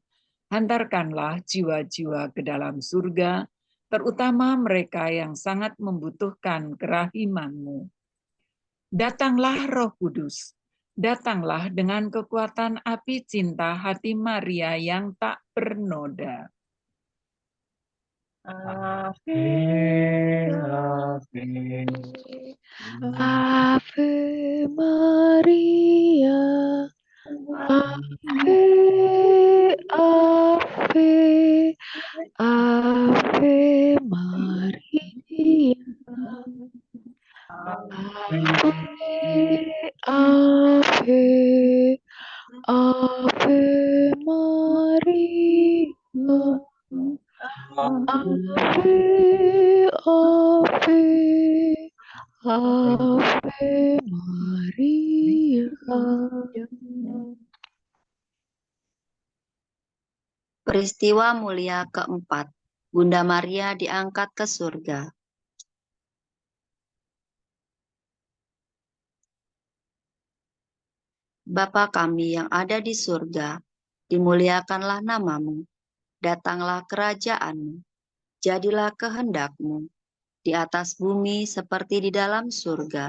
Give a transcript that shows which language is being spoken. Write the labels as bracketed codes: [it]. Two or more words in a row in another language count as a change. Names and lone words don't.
[id] Hantarkanlah jiwa-jiwa ke dalam surga, terutama mereka yang sangat membutuhkan kerahiman-Mu. Datanglah Roh Kudus, datanglah dengan kekuatan api cinta hati Maria yang tak bernoda. [la] Ave, Ave Maria, Ave, Ave, Ave Maria, Ave, Ave Maria, Ave, Ave Maria. [id] Peristiwa mulia keempat, Bunda Maria diangkat ke surga. Bapa kami yang ada di surga, dimuliakanlah namamu, datanglah kerajaan-Mu, jadilah kehendak-Mu, di atas bumi seperti di dalam surga.